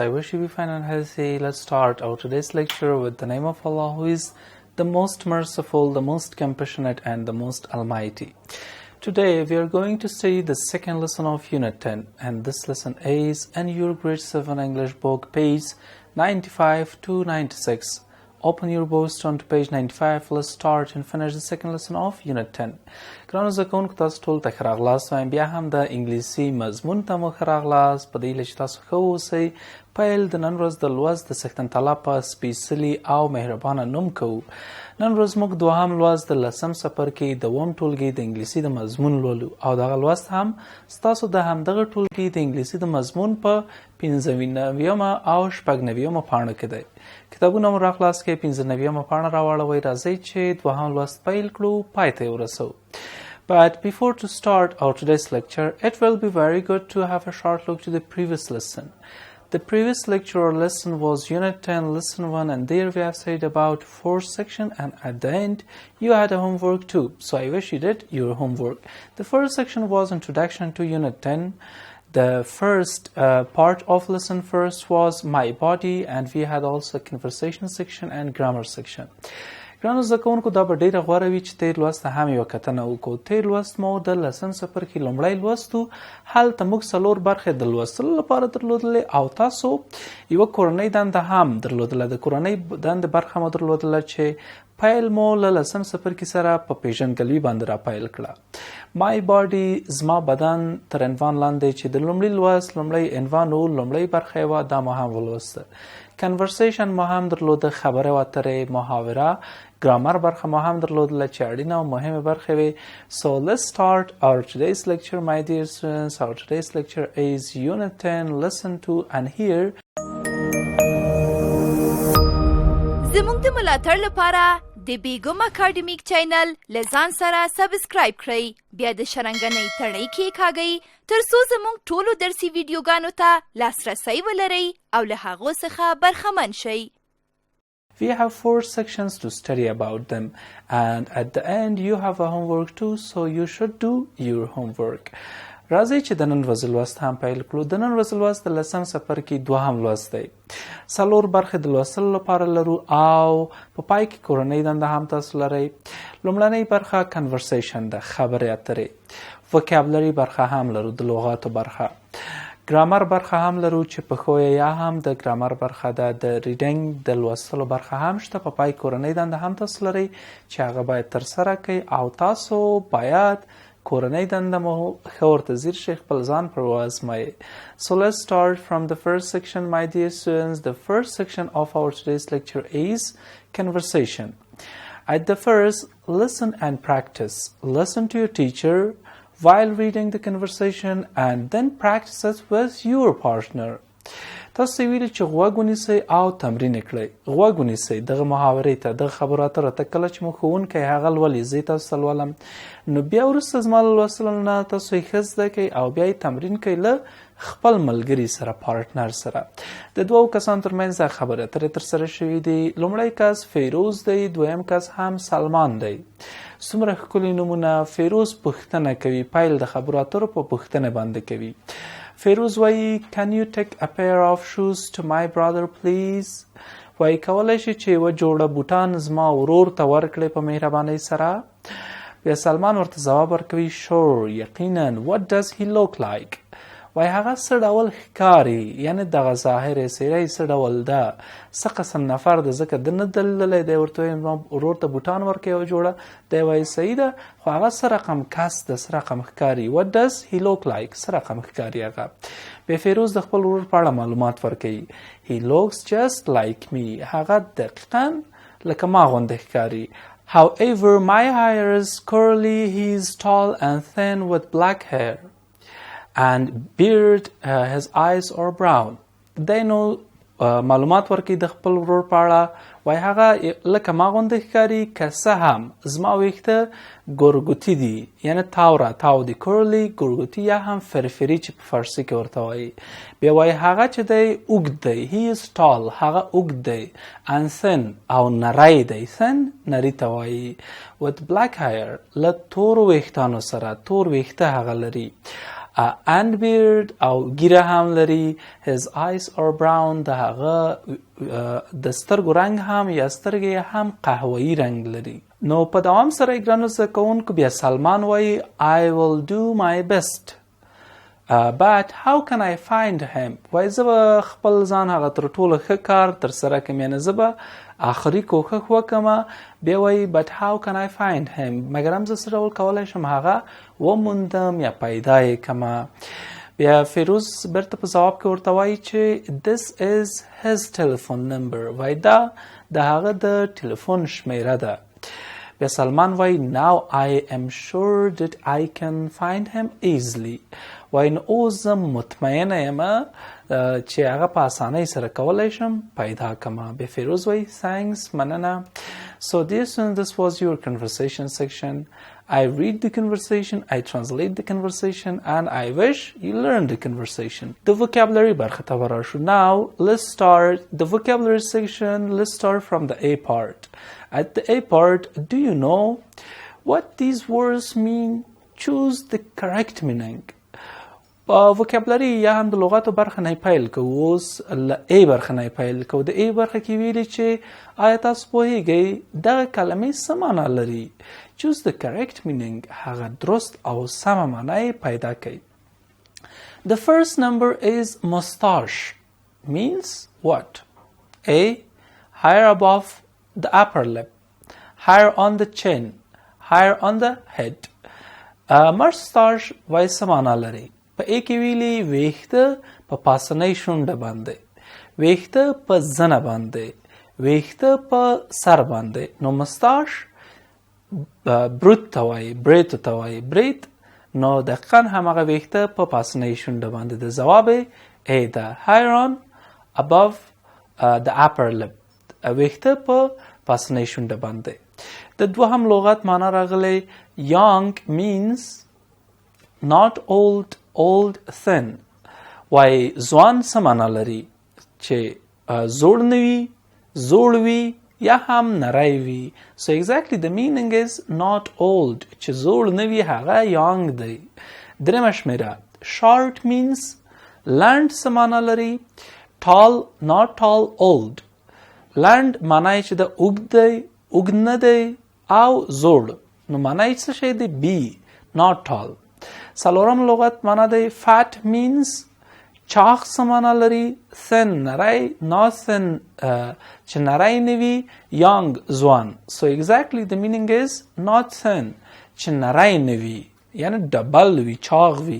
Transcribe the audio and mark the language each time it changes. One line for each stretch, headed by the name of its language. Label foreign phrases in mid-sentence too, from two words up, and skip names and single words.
English: I wish you be fine and healthy. Let's start our today's lecture with the name of Allah, who is the most merciful, the most compassionate, and the most almighty. Today we are going to study the second lesson of Unit 10, and this lesson is in your grade 7 English book, page 95 to 96. Open your books, turn to page 95. Let's start and finish the second lesson of Unit 10.
Pashto: ګرانو زده کوونکو، تاسو ټول ته ښه راغلاست. وایم بیا هم د انګلیسي مضمون ته مو ښه راغلاست. په دې هیله چې تاسو ښه واوسئ. پیل د نن ورځ د لوست د څښتن تعالی په سپېڅلي او مهربانه نوم کوو. نن ورځ موږ دوهم لوست د لسم څپرکي دوم ټولګي د انګلیسي د مضمون لولو، او دغه لوست هم ستاسو د همدغه ټولګي د انګلیسي د مضمون په 95مه او 96مه پاڼه کې دی. کتابونه مو راخلاص کړئ، 95مه پاڼه راواړوئ. راځئ چې دوهم لوست پیل کړو، پای ته یې ورسوو.
English: But before to start our today's lecture, it will be very good to have a short look to the previous lesson. The previous lecture or lesson was Unit 10, Lesson 1, and there we have said about 4 section, and at the end you had a homework too. So I wish you did your homework. The first section was Introduction to Unit 10. The first part of lesson first was My Body, and we had also conversation section and grammar section.
Pashto: ګرانو زده کوونکو، دا به ډېره غوره وي چې تېر لوست ته هم یوه کتنه وکړو. تېر لوست مو د لسم څپرکي لومړی لوست و. هلته موږ 4 برخې د لوستلو لپاره درلودلې، او تاسو یوه کورنۍ دنده هم درلودله. د کورنۍ دندې برخه مو درلودله چې پیل مو له لسم څپرکي سره په پیژندګلوي باندې را پیل کړه. مای باډي، زما بدن، تر عنوان لاندې چې د لومړي لوست لومړی عنوان و، لومړی برخه یې وه، دا مو هم ولوسته. کنورسیشن مو هم درلوده، خبرې اترې، محاوره، ګرامر برخه مو هم درلودله چې اړینه او مهمه برخه وي.
English: So let's start our today's lecture, my dear students. Our today's lecture is Unit 10, Lesson 2, and here
Pashto: زموږ د ملاتړ لپاره د بیګم اکاډمیک چینل له ځان سره سبسکرایب کړئ، بیا د شرنګنۍ تڼۍ کېکاږئ تر څو زموږ ټولو درسي ویډیوګانو ته لاسرسی ولرئ او له هغو څخه برخمن شئ.
English: we have 4 sections to study about them, and at the end you have a homework too, so you should do your homework.
Pashto: راځئ چې د نن ورځې لوست هم پیل کړو. د نن ورځې لوست د لسم څپرکي دوهم لوست دی. 4 برخې د لوستلو لپاره لرو، او په پای کې کورنۍ دنده هم تاسو لرئ. لومړنۍ برخه کنورسیشن ده، خبرې اترې. وکابلري برخه هم لرو، د لغاتو برخه. ګرامر برخه هم لرو چې په ښویه یا هم د ګرامر برخه ده. د ریډینګ د لوستلو برخه هم شته. په پای کورنۍ دنده هم تاسو لرئ چې هغه باید ترسره کړئ، او تاسو باید کورنۍ دنده مو ښه ورته ځیر شئ، خپل ځان پر وازمایی.
English: So let's start from the first section, my dear students. The first section of our today's lecture is conversation. At the first, listen and practice. Listen to your teacher while reading the conversation, and then practice it with your partner.
Pashto: تاسو ویلي چې غوږ ونیسئ او تمرین یې کړئ. غوږ ونیسئ دغه محاورې ته، دغه خبرو اترو ته. کله چې مو ښوونکی هغه لولي، زه یې تاسو ته لولم، نو بیا وروسته زما له لوستلو نه تاسو یې ښه زده کوئ او بیا یې تمرین کوئ له خپل ملګري سره، پارټنر سره. د 2 کسانو ترمنځ دا خبرې اترې ترسره شوي دي. لومړی کس فیروز دی، دویم کس هم سلمان دی. څومره ښکلي نومونه. فیروز پوښتنه کوي، پیل د خبرو اترو په پوښتنه باندې کوي.
English: فیروز وایي can you take a pair of shoes to my brother please.
Pashto: وایي کولی شي چې یوه جوړه بوټان زما ورور ته ورکړئ په مهربانۍ سره. بیا سلمان ورته ځواب ورکوي sure، یقینا.
English: what does he look like.
Pashto: وایي هغه څه ډول ښکاري، یعنې دغه ظاهر یې څېره یې څه ډول ده، څه قسم نفر ده، ځکه ده نه ده لیدلی. دی ورته وایي زما ورور ته بوټان ورکړه یوه جوړه. دی وایي صحیح ده، خو هغه څه رقم کس ده، څه رقم ښکاري.
English: what does he look like،
Pashto: څه رقم ښکاري هغه. بیا فیروز د خپل ورور په اړه معلومات ورکوي.
English: he looks just like me،
Pashto: هغه دقیقا لکه ما غوندې ښکاري.
English: however my hair is curly, he is tall and thin with black hair and beard, his eyes are brown.
Pashto: دی نو معلومات ورکوي د خپل ورور په اړه. وایي هغه لکه ما غوندې ښکاري، که څه هم زما ویښته ګورګوتي دي، یعنې تاو دي. کورلی ګورګوتي یا هم فرفري چې په فارسي کې ورته وایي. بیا وایي هغه چې دی اوږد دی،
English: he is tall،
Pashto: هغه اوږد دی.
English: and thin،
Pashto: او نری دی. thin نري ته وایي.
English: with black hair،
Pashto: له تورو ویښتانو سره، تور ویښته هغه لري.
English: and beard
Pashto: او ګیره هم لري.
English: his eyes are brown
Pashto: د هغه د سترګو رنګ هم یا سترګې هم قهوه‌ای رنګ لري. نو په دوام سره ګرانو زده کوونکو بیا سلمان وایي
English: I will do my best. But how can I find him?
Pashto: وایي زه به خپل ځان هغه تر ټولو ښه کار ترسره کړم، یعنې زه به آخري کوښښ وکړم. بیا وایي
English: but how can I find him؟
Pashto: مګر هم زه څه ډول کولی شم هغه وموندم یا پیدا یې کړم. بیا فیروز بیرته په ځواب کې ورته وایي چې
English: this is his telephone number.
Pashto: وایي دا د هغه د ټلیفون شمیره ده. بیا سلمان وایي
English: now I am sure that I can find him easily.
Pashto: وایي نو اوس زه مطمئنه یم چې هغه په اسانۍ سره کولی شم پیدا کړم. بیا فیروز وایي thanks، مننه.
English: So dear students, this was your conversation section. I read the conversation, I translate the conversation, and I wish you learned the conversation. The vocabulary
Pashto: برخه ته ورشو.
English: Now let's start the vocabulary section. Let's start from the A part. At the A part, do you know what these words mean? Choose the correct meaning.
Pashto: vocabulary یا هم د لغاتو برخه نه پیل کوو. اوس له A برخه نه پیل کوو. د A برخه کې ویلي چې آیا تاسو پوهیږئ دغه کلمې څه معنا لري؟
English: Choose the correct meaning.
Pashto: هغه درست او سمه معنا یې پیدا کړئ.
English: The first number is mustache. Means what? A. Higher above the upper lip, higher on the chin, higher on the head.
Pashto: mustache وایي څه معنا لري؟ په A کې ویلي ویښته په پاسنۍ شونډه باندې، ویښته په زنه باندې، ویښته په سر باندې. نو mustache بروت ته وایي، بریت ته وایي، بریت. نو دقیقا همغه ویښته په پاسنۍ شونډه باندې. د ځواب A ده.
English: higher on above the upper lip.
Pashto: ویښته په پاسنۍ شونډه باندې. د دوهم لغت معنا راغلی
English: young means not old, old, thin.
Pashto: وایي ځوان څه معنا لري؟ چې زوړ نه وي، زوړ وي یا هم نری وي.
English: So exactly the meaning is not old.
Pashto: چې زوړ نه وي هغه young دی. درېمه شمیره
English: short means
Pashto: لنډ څه معنا لري؟
English: tall, not tall, old.
Pashto: لنډ معنی چې د اوږد دی، اوږد نه دی او زوړ. نو معنی څه شی دی؟ بی
English: not tall.
Pashto: څلورم لغت معنا دی
English: fat means
Pashto: چاغ څه معنا لري؟ thin نری،
English: not thin
Pashto: چې نری نه وي، young ځوان.
English: So exactly the meaning is not thin
Pashto: چې نری نه وي یعنی ډبل وي، چاغ وي.